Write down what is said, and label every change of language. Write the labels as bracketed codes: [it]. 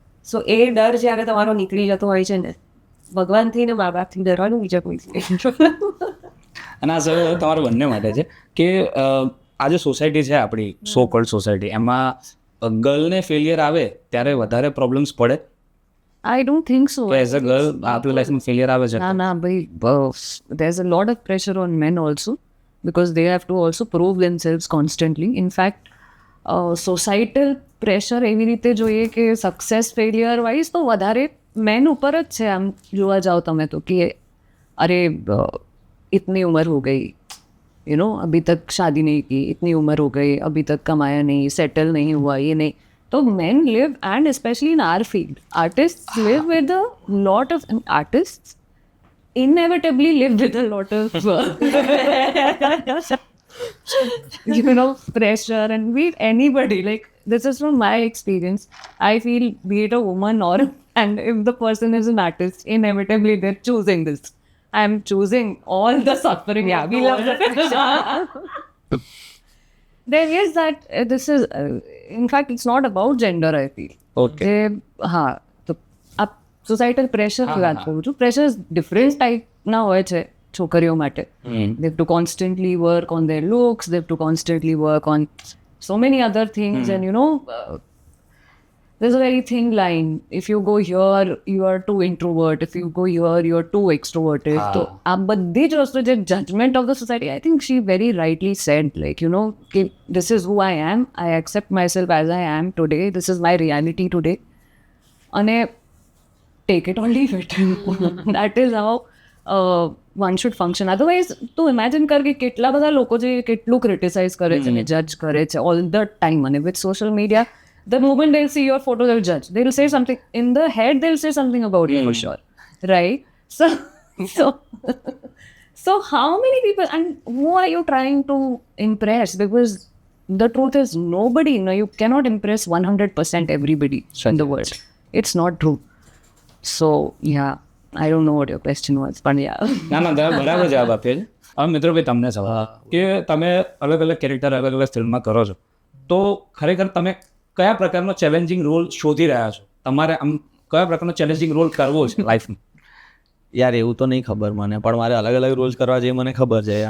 [gu] સો એ ડર જ્યારે તમારો નીકળી જતો હોય છે ને, ભગવાનથી ને મા બાપથી ડરવાનું બીજા કોઈ. અને આ સર તમારા બંને માટે છે કે આ જે સોસાયટી છે આપણી સો કોલ્ડ સોસાયટી, એમાં ગર્લને ફેલિયર આવે ત્યારે વધારે પ્રોબ્લેમ્સ પડે. [en] I don't think so. [gu] As a girl આપણી લાઈફમાં ફેલિયર આવે છે. ના ભાઈ, [en] there's a lot of pressure on men also because they have to also prove themselves constantly. In fact, societal pressure [gu] એવી રીતે જોઈએ કે સક્સેસ ફેલિયર વાઇઝ તો વધારે મેન ઉપર જ છે. આમ જોવા જાઓ તમે તો કે અરે [hi] इतनी उम्र हो गई, यू नो अभी तक शादी नहीं की, इतनी उम्र हो गई अभी तक कमाया नहीं, सेटल नहीं हुआ, ये नहीं. [en] तो men live, and especially in our field, artists live with a lot of artists inevitably live with a lot of you know pressure, and be it anybody, like this is from my experience. I feel be it a woman or and if the person is an artist, inevitably they're choosing this. I'm choosing all the suffering. Yeah, we love the pressure. There is that this is in fact it's not about gender, I feel. Okay. [hi] हाँ तो आप [en] societal pressure [hi] की बात करूँ છું. [en] pressures different type [gu] ના હોય છે છોકરીઓ માટે. [en] They have to constantly work on their looks, they have to constantly work on so many other things, and you know there's a very thin line. If you go here, you are too introvert. If you go here, you are too extroverted. So, [gu] બધી જ વસ્તુ જે [en] judgment of the society, I think she very rightly said, like, you know, this is who I am. I accept myself as I am today. This is my reality today. [gu] અને [en] take it or leave it. That is how one should function. [gu] Otherwise, તું imagine કર કે કેટલા બધા લોકો જે કેટલું criticize કરે છે ને judge કરે છે [en] all the time. [gu] અને [en] with social media, the moment they'll see your photo, they'll judge. They'll say something in the head. They'll say something about you for sure, right? So how many people and who are you trying to impress? Because the truth is, nobody. No, you cannot impress 100% everybody in the world. It's not true. So yeah, I don't know what your question was, but yeah. [gu] ના તમે બરાબર જવાબ આપ્યો છે. હવે મિત્રો ભાઈ તમને સવાલ કે તમે અલગ અલગ કેરેક્ટર અલગ અલગ ફિલ્મમાં કરો છો, તો ખરેખર તમે કયા પ્રકારનો ચેલેન્જિંગ રોલ શોધી રહ્યા છો? તમારે આમ કયા પ્રકારનો ચેલેન્જિંગ રોલ કરવો છે લાઈફમાં? યાર એવું તો નહીં ખબર મને, પણ મારે અલગ અલગ રોલ્સ કરવા જે મને ખબર છે.